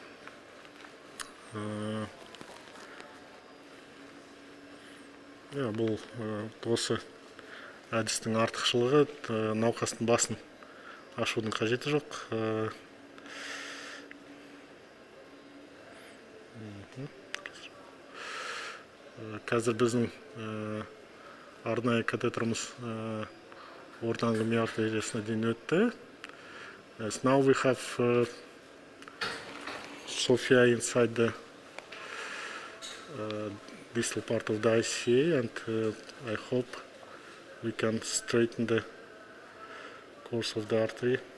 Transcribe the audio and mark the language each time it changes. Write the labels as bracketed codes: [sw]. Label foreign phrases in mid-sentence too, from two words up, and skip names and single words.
[kk] Бұл осы әдістің артықшылығы, науқастың басын ашудың қажеті жоқ. Қазір біздің арнайы катетеріміз ортаңғы ми артериясына дейін өтті. [en] Now we have Sophia inside the distal part of the ICA, and I hope we can straighten the course of the artery.